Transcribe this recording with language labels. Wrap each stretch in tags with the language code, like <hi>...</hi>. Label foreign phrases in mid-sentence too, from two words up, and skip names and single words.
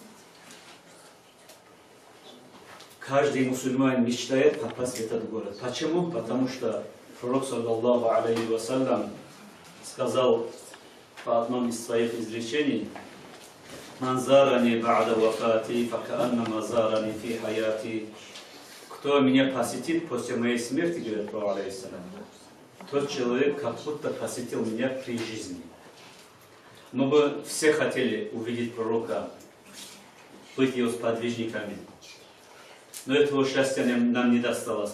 <ru>Каждый мусульманин мечтает попасть в этот город. Почему? Потому что пророк,</ru> <ar>صلى الله عليه وسلم,</ar> <ru>сказал по одном из своих изречений:</ru> <ar>«من زارني بعد وفاتي فكأنما زارني في حياتي».</ar> <ru>Кто меня посетит после моей смерти, говорит пророк, алейхиссалям, тот человек как будто посетил меня при жизни. Мы бы все хотели увидеть пророка, быть его сподвижниками. Но этого счастья нам не досталось.</ru>